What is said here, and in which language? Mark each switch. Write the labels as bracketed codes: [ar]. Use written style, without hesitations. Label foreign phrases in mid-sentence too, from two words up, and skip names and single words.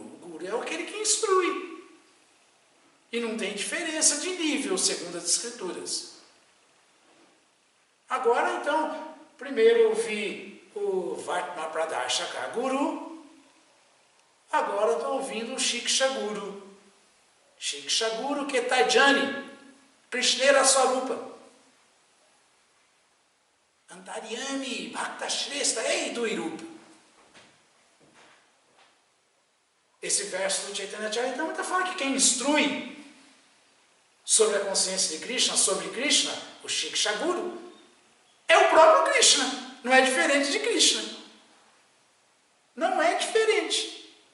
[pt] O guru é aquele que instrui. E não tem diferença de nível, segundo as escrituras. Agora, então, primeiro eu vi o Vartma Pradashaka Guru, agora estou ouvindo o Shiksha Guru. [bn] শিক্ষাগুরুকে তা জানি, কৃষ্ণের স্বরূপ. অন্তর্যামী, ভক্তশ্রেষ্ঠ, এই দুইরূপ. [pt] Esse verso do Chaitanya Charitamrita fala que quem instrui sobre a consciência de Krishna, sobre Krishna, o Shiksha Guru, é o próprio Krishna, não é diferente de Krishna. Não é diferente.